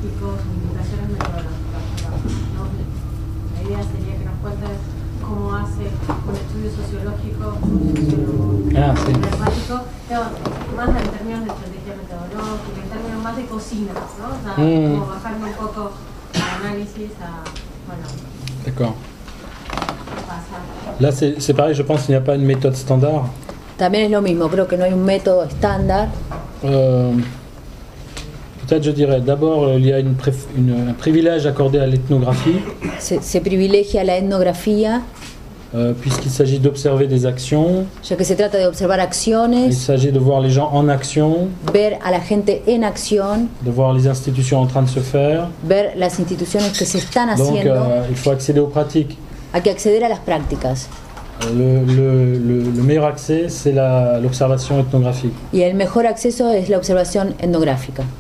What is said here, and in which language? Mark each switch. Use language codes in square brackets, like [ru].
[es] sociológicos, implicaciones metodológicas. ¿No? La idea sería que nos cuentes cómo hace un estudio sociológico, un sociólogo pragmático, más en términos de estrategia metodológica, en términos más de cocina, ¿no? O sea, como bajarme un poco al análisis a, bueno... [fr] D'accord. Là, c'est pareil, je pense qu'il n'y a pas une méthode standard. [es] También es lo mismo, creo que no hay un método estándar. [fr] Peut-être je dirais, d'abord, il y a un privilège accordé à l'ethnographie. [es] Se privilegia la etnografía. [fr] Puisqu'il s'agit d'observer des actions. [es] Ya que se trata de observar acciones. [fr] Il s'agit de voir les gens en action. [es] Ver a la gente en acción. [fr] De voir les institutions en train de se faire. [es] Ver las instituciones que se están haciendo. [fr] Donc, il faut accéder aux pratiques. [es] Hay que acceder a las prácticas. [fr] Le meilleur accès, c'est l'observation ethnographique. [es] Y el mejor acceso es la observación etnográfica.